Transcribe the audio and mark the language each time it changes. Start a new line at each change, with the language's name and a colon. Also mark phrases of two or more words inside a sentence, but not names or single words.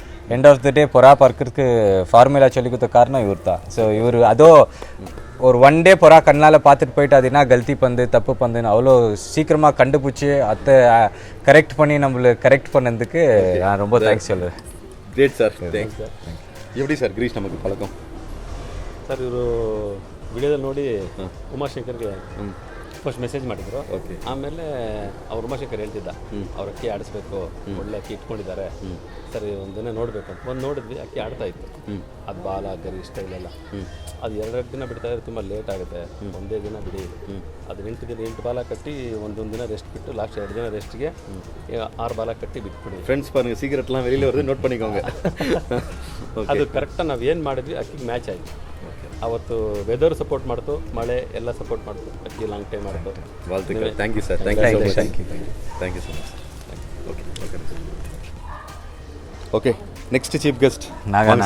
English: end of the day
Tamil: புறா பறக்கிறதுக்கு ஃபார்முலா சொல்லி கொடுத்த காரணம் இவர் தான். ஸோ இவர் அதோ ஒரு 1 டே புறா கண்ணால் பார்த்துட்டு போயிட்டு அது என்ன கல்த்தி பந்து தப்பு பந்துன்னு அவ்வளோ சீக்கிரமாக கண்டுபிடிச்சி அதை கரெக்ட் பண்ணி நம்மளுக்கு கரெக்ட் பண்ணதுக்கு நான் ரொம்ப தேங்க்ஸ் சொல்லுவேன்.
English: great sir, thanks sir.
Tamil: எப்படி ಸರ್ ಗಿರೀಶ್ ನಮಗೆ ಪಳಕಂ
Kannada: ಸರ್ ಇವರು ವಿಡಿಯೋದಲ್ಲಿ ನೋಡಿ ಉಮಾಶಂಕರ್ಗೆ
English: first message
Kannada: ಮಾಡಿದ್ರು. ಓಕೆ. ಆಮೇಲೆ ಅವ್ರು ಉಮಾಶಂಕರ್ ಹೇಳ್ತಿದ್ದ ಅವ್ರ ಅಕ್ಕಿ ಆಡಿಸ್ಬೇಕು, ಒಳ್ಳೆ ಅಕ್ಕಿ ಇಟ್ಕೊಂಡಿದ್ದಾರೆ ಸರಿ, ಒಂದಿನ ನೋಡಬೇಕು ಅಂತ ನೋಡಿದ್ವಿ. ಅಕ್ಕಿ ಆಡ್ತಾ ಇತ್ತು. ಅದು ಬಾಲ ಗರಿ ಸ್ಟೈಲೆಲ್ಲ ಅದು 2 ದಿನ ಬಿಡ್ತಾ ಇದ್ರೆ ತುಂಬ ಲೇಟ್ ಆಗುತ್ತೆ. ಒಂದೇ ದಿನ ಬಿಡಿ. ಅದು 8 ಬಾಲ ಕಟ್ಟಿ ಒಂದೊಂದು ದಿನ ರೆಸ್ಟ್ ಬಿಟ್ಟು ಲಾಸ್ಟ್ 2 ದಿನ ರೆಸ್ಟ್ಗೆ 6 ಬಾಲ ಕಟ್ಟಿ ಬಿಟ್ಬಿಡಿ.
Tamil: ஃப்ரெண்ட்ஸ் பாருங்க, சீக்கிரட்லாம் வெளியில் வருது, நோட் பண்ணிக்கோங்க.
Kannada: ಅದು ಕರೆಕ್ಟಾಗಿ ನಾವು ಏನು ಮಾಡಿದ್ವಿ ಅಕ್ಕಿಗೆ ಮ್ಯಾಚ್ ಆಯಿತು. ಅವತ್ತು
English: weather support
Kannada: ಮಾಡ್ತು, ಮಳೆ ಎಲ್ಲ ಸಪೋರ್ಟ್ ಮಾಡ್ತು, ಅಕ್ಕಿ
English: long time
Kannada: ಮಾಡ್ತು.
English: thank you sir, thank you so much. okay, next chief guest
Tamil: நாகானா.